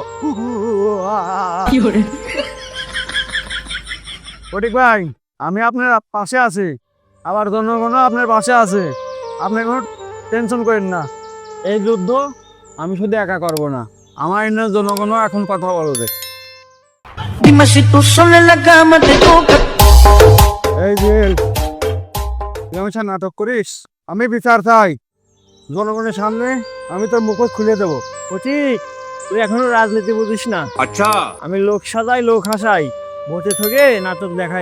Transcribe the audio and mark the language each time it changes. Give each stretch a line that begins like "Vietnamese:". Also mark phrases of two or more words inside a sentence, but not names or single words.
Bangla: কি করে ফটিক ভাই, আমি আপনার পাশে আছি, আবার জনগণও আপনার পাশে আছে। আপনি কোনো টেনশন করেন না। এই যুদ্ধ আমি শুধু একা করব না, আমার এখানে জনগণও এখন কথা বলবে।
Spanish: Dime si tú solo en la cama te toca.
Bangla: এই যে তুই আমার সাথে নাটক করিস, আমি বিচার চাই। জনগণের সামনে আমি তোর মুখোশ খুলে দেবো। ঠিক, তুই এখনো রাজনীতি বুঝিস না। আচ্ছা, আমি লোক সাজাই লোক হাসাই, ভোটে থেকে নাটক দেখাই।